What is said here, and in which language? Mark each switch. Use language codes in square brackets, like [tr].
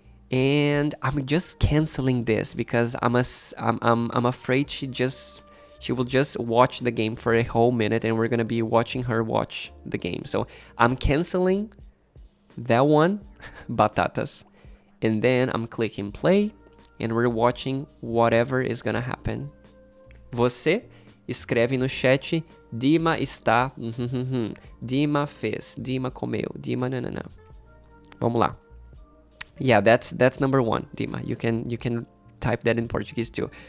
[en] And I'm just canceling this because I'm afraid she will just watch the game for a whole minute, and we're gonna be watching her watch the game. So I'm canceling that one, Batatas, and then I'm clicking play, and we're watching whatever is gonna happen. [pt] Você escreve no chat, Dima está, Dima fez, Dima comeu, Dima nanana. Vamos lá. [en] Yeah, that's number 1, Dima. You can type that in Portuguese too.